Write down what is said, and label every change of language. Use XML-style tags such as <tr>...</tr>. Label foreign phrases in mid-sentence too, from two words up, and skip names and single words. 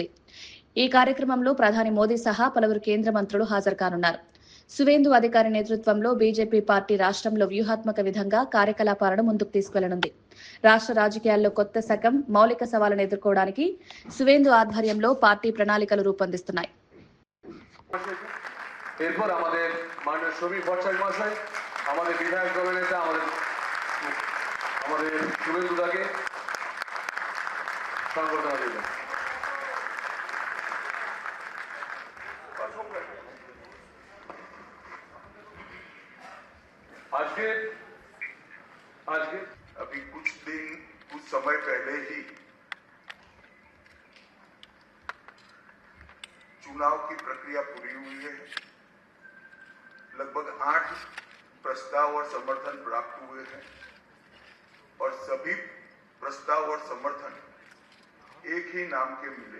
<te>ఈ కార్యక్రమంలో ప్రధాని మోదీ సహా పలువురు కేంద్ర మంత్రులు హాజరు కానున్నారు. సువేందు అధికారి నేతృత్వంలో బీజేపీ పార్టీ రాష్ట్రంలో వ్యూహాత్మక విధంగా కార్యకలాపాలను ముందుకు తీసుకెళ్లనుంది. రాష్ట్ర రాజకీయాల్లో కొత్త శకం, మౌలిక సవాళ్లను ఎదుర్కోవడానికి సువేందు ఆధ్వర్యంలో పార్టీ ప్రణాళికలు రూపొందిస్తున్నాయి.</te> <bn>এরপর আমাদের মাননীয় শ্রমিক ভট্টাচার্য মহাশয়, আমাদের বিধায়ক দলের নেতা আমাদের শুভেন্দুদাকে সংবর্ধনা দেবেন। আজকে</bn> <hi>अभी कुछ समय पहले ही चुनाव की प्रक्रिया पूरी हुई है। लगभग 8 प्रस्ताव और समर्थन प्राप्त हुए हैं और सभी प्रस्ताव और समर्थन एक ही नाम के मिले।</hi>